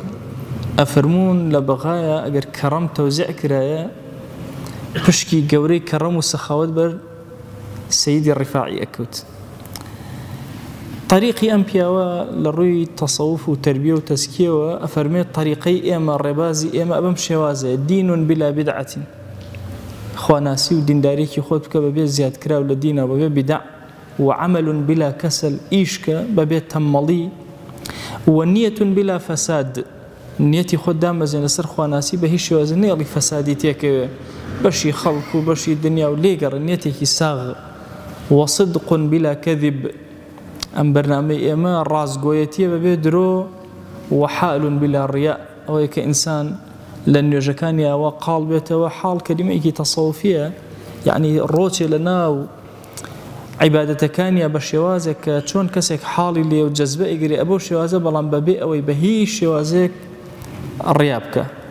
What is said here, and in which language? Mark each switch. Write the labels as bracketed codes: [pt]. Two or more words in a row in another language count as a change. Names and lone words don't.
[ckb] ئەفەرموون لە بەغایە ئەگەر کەڕەم تەوزیع کرایە پشکی گەورەی کەڕەم و سەخاوت بەر سەیدی ڕفاعی ئەکەوت. طریقی ئەم پیاوە لە ڕووی تەسەوف و تەربیە و تەزکیەوە ئەفەرمێت طریقەی ئێمە ڕێبازی ئێمە بەم شێوازەیە: [ar] دین بلا بدعة، [ckb] خواناسی و دیندارێکی خۆت بکە بەبێ زیادکراو لە دینە بەبێ بدع، [ar] وعمل بلا کەسل، [ckb] ئیشکە بەبێ تەمەڵی، [ar] ونیەة بلا فەساد، [ckb] نیەتی خۆت دامەزێن لەسەر خواناسی بە هیچ شێوازە نێڵی فەسادی تێکەوێ بەشی خەڵک و بەشی دنیا و لێگەڕێ، نیەتێکی ساغ. [ar] وصدق بلا كذب، [ckb] ئەم بەرنامەی ئێمە ڕاستگۆیەتیە بەبێ درۆ، [ar] وحال بلا ڕیا، [ckb] ئەوەیە کە ئینسان لە نوێژەکانی ئەوە قاڵ بێتەوە. حاڵ کەلیمەیەکی تەسەوفیە، یعنی ڕۆچێ لە ناو عیبادەتەکانیە بە شێوازێک کە چۆن کەسێک حاڵی لێ و جەزبە ئەگری ئەبۆ شێوازە، بەڵام بەبێ ئەوەی بە هیچ شێوازێک ڕیا بکە.